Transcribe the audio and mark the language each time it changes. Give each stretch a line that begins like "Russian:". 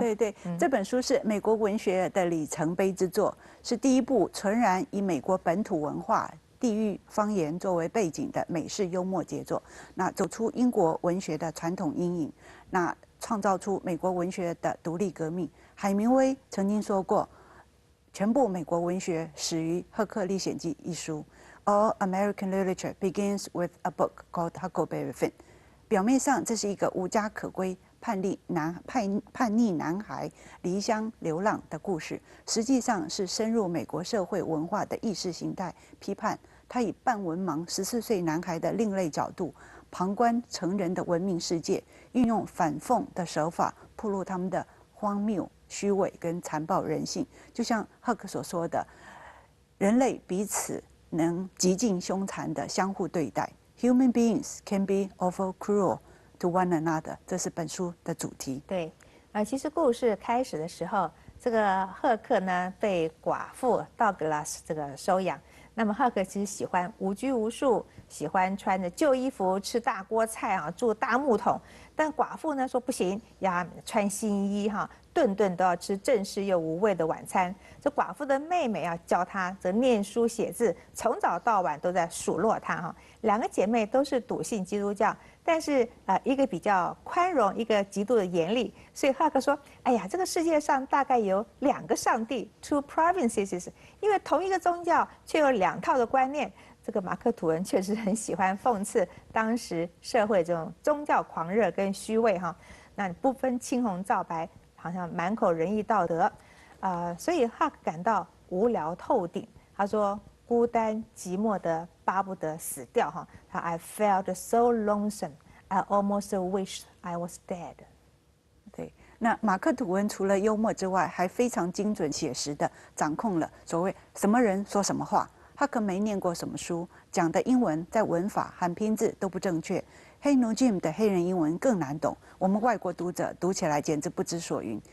Chinese: 对，这本书是美国文学的里程碑之作，是第一部纯然以美国本土文化、地域方言作为背景的美式幽默杰作。那走出英国文学的传统阴影，那创造出美国文学的独立革命。海明威曾经说过，全部美国文学始于《赫克历险记》一书。
English: All American literature begins with a book called Huckleberry Finn。
Chinese: 表面上这是一个无家可归、叛逆男孩离乡流浪的故事，实际上是深入美国社会文化的意识形态批判。他以半文盲14岁男孩的另类角度，旁观成人的文明世界，运用反讽的手法，暴露他们的荒谬、虚伪跟残暴人性。就像赫克所说的，人类彼此能极尽凶残的相互对待。
English: Human beings can be awful cruel to one another，
Chinese: 这是本书的主题。对，其实故事开始的时候，这个赫克呢被寡妇道格拉斯这个收养。那么赫克其实喜欢无拘无束，喜欢穿着旧衣服，吃大锅菜啊，住大木桶。但寡妇呢说不行，要穿新衣哈，顿顿都要吃正式又无味的晚餐。这寡妇的妹妹要教她这念书写字，从早到晚都在数落她哈。 2个姐妹都是笃信基督教，但是一个比较宽容，一个极度的严厉。所以赫克说：“哎呀，这个世界上大概有2个上帝 ，
English: two provinces，
Chinese: 因为同一个宗教却有2套的观念。” 这个马克·吐温确实很喜欢讽刺当时社会这种宗教狂热跟虚伪哈，那不分青红皂白，好像满口仁义道德，所以哈克感到无聊透顶。他说孤单寂寞的巴不得死掉哈，他
English: I felt so lonesome, I almost wished I was dead。
Chinese: 对，那马克·吐温除了幽默之外，还非常精准写实的掌控了所谓什么人说什么话。哈克没念过什么书，讲的英文在文法和拼字都不正确。黑奴 Jim 的黑人英文更难懂，我们外国读者读起来简直不知所云。